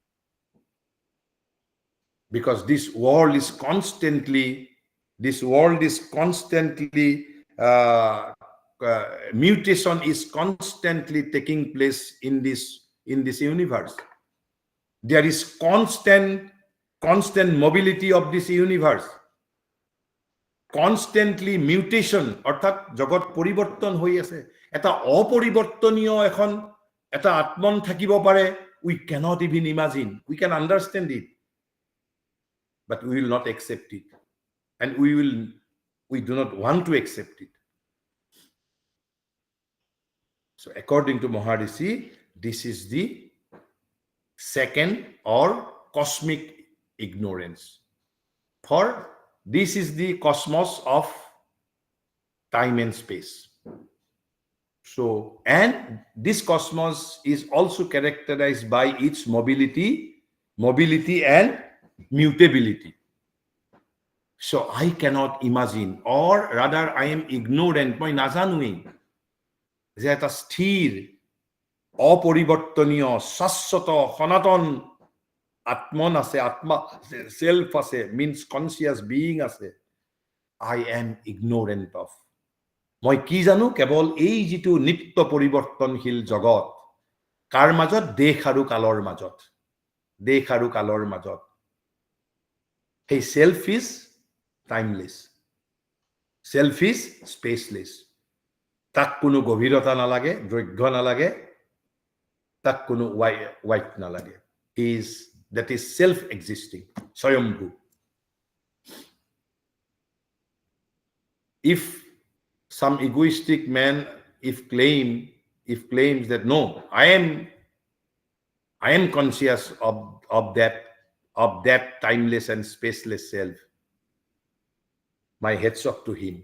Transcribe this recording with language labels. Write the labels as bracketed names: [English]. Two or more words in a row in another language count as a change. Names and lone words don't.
[English] Because this world is constantly, mutation is constantly taking place in this universe. There is constant mobility of this universe. Constantly mutation, [Assamese] অৰ্থাৎ জগত পৰিৱৰ্তন হৈ আছে. এটা অপৰিৱৰ্তনীয় এখন এটা আত্মন থাকিব পাৰে, [English] we cannot even imagine. We can understand it, but we will not accept it, and we do not want to accept it. So according to Maharishi, this is the second or cosmic ignorance. For this is the cosmos of time and space. So, and this cosmos is also characterized by its mobility and mutability. So I cannot imagine, or rather I am ignorant, [Assamese] মই নাজানোৱেই যে এটা স্থিৰ অপৰিৱৰ্তনীয় শাশ্বত সনাতন আত্মন আছে, আত্মা সেলফ আছে, [English] means conscious being আছে. I am ignorant of. [Assamese] মই কি জানো কেৱল এই যিটো নিত্য পৰিৱৰ্তনশীল জগত, কাৰ মাজত? দেশ আৰু কালৰ মাজত, দেশ আৰু কালৰ মাজত। [English] সেই self is timeless, self is spaceless. [Assamese] তাক কোনো গভীৰতা নালাগে, দৈৰ্ঘ্য নালাগে, তাক কোনো weight নালাগে. [English] That is self-existing, স্বয়ম্ভু. If some egoistic man claims that no, I am conscious of that timeless and spaceless self, my heads off to him.